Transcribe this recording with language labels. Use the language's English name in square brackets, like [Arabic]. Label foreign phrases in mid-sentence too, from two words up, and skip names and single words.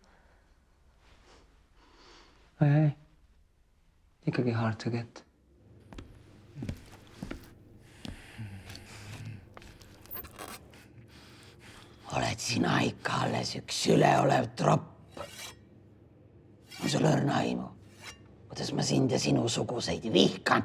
[Estonian] Ei. Ikkagi [English] hard to get. [Estonian] Oled sina ikka alles üks üleolev tropp. On sul õrna aimu, kuidas ma sind ja sinu suguseid vihkan.